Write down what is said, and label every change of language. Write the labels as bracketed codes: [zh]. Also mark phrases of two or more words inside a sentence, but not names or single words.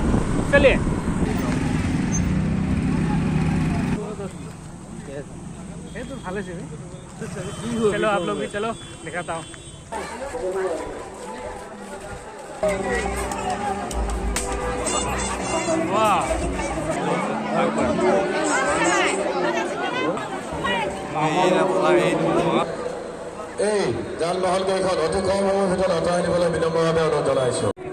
[hi] चलिए तो भालो से चलो आप लोग भी चलो, दिखाता हूँ। वाह [as] এই যানবাহন কেইখন অতি কম সময়ৰ ভিতৰত আঁতৰাই নিবলৈ বিনম্ৰভাৱে অনুৰোধ জনাইছোঁ।